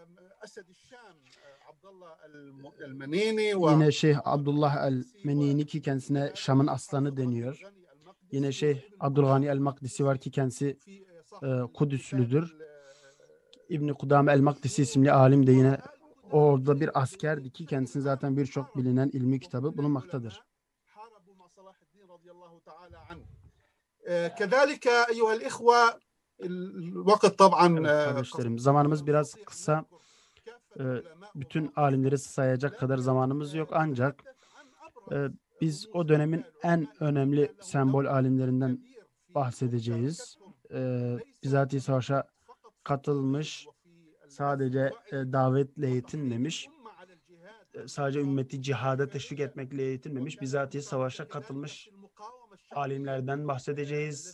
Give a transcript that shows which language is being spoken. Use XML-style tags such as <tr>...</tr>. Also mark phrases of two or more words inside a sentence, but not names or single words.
<tr>Yine Şeyh Abdullah el-Menini ki kendisine Şam'ın aslanı deniyor. Yine Şeyh Abdülgani el-Makdisi var ki kendisi Kudüslüdür. İbn-i Kudame el-Makdisi isimli alim de yine orada bir askerdi ki kendisinin zaten birçok bilinen ilmi kitabı bulunmaktadır.</tr> <ar>كذلك أيها الإخوة الوقت طبعا</ar> <tr>Evet kardeşlerim, zamanımız biraz kısa. Bütün alimleri sayacak kadar zamanımız yok, ancak biz o dönemin en önemli sembol alimlerinden bahsedeceğiz. Bizatihi savaşa katılmış, sadece davetle yetinmemiş, sadece ümmeti cihada teşvik etmekle yetinmemiş, bizatihi savaşa katılmış alimlerden bahsedeceğiz.</tr>